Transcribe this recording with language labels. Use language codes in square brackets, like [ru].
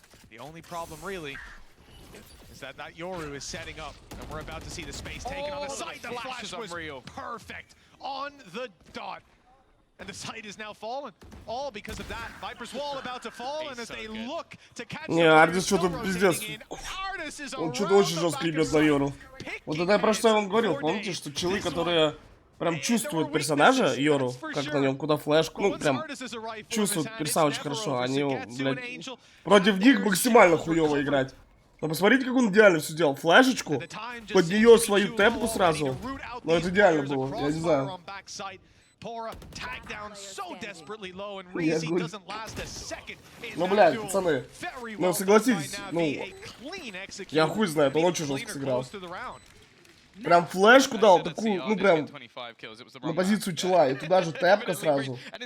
[en] The only problem really is that Yoru is setting up, and we're about to see the space taken on the site. The flash was perfect on the dot. And the site is now fallen. All because of that. Viper's wall about to fall, and as they look to catch [ru] Не, Ардис что-то пиздец. Он что-то очень жестко ебет на Йору. Вот это про что я вам говорил, помните, что челы, которые прям чувствуют персонажа, Йору, как на нем, куда флешку, ну прям чувствуют персонажа очень хорошо, они, блядь, против них максимально хуёво играть. Но посмотрите, как он идеально все делал. Флешечку, под нее свою тэпку сразу. Ну это идеально было, я не знаю. [en] Tagged down so desperately low, and Reezy doesn't last a second. [ru] Ну, блядь, пацаны, ну согласитесь, ну, я хуй знает, он очень жестко сыграл. Прям флешку дал, такую, ну прям, на позицию чела, и туда же тэпка сразу.